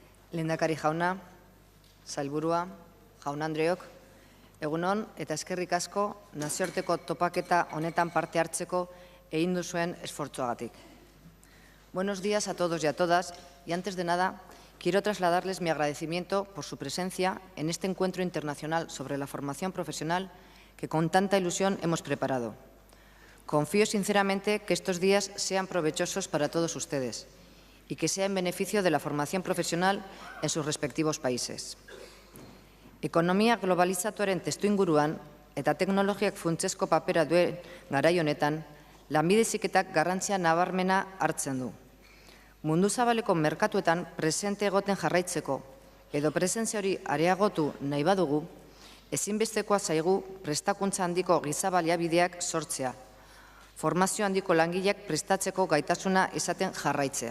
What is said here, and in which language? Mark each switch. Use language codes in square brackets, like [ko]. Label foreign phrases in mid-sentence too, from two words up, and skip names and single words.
[eu] Lehendakari jauna, sailburua, jaun-andreok, egun on eta eskerrik asko nazioarteko topaketa honetan parte hartzeko egin duzuen esfortzuagatik. [es] Buenos días a todos y a todas, y antes de nada, quiero trasladarles mi agradecimiento por su presencia en este encuentro internacional sobre la formación profesional que con tanta ilusión hemos preparado. Confío sinceramente que estos días sean provechosos para todos ustedes y que sea en beneficio de la formación profesional en sus respectivos países. [eu] Ekonomia globalizatuaren testuinguruan eta teknologiak funtsezko papera duen garai honetan, lanbide heziketak garrantzia nabarmena hartzen du. Mundu zabaleko merkatuetan presente egoten jarraitzeko edo presentzia hori areagotu nahi badugu, ezinbestekoa zaigu prestakuntza handiko giza baliabideak sortzea, formazio handiko langileak prestatzeko gaitasuna izaten jarraitzea.